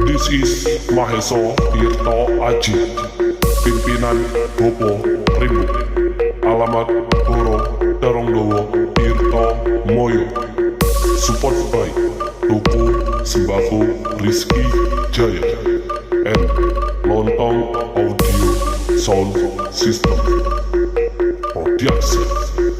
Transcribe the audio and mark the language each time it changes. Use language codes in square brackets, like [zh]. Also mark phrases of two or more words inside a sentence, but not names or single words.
[en] is Maheso Tirto Aji, pimpinan Bopo Rimbu, alamat Horo Darongdowo Tirto Moyo, support by Toko Sembako Rizky Jaya, and Lontong Audio Sound System Production.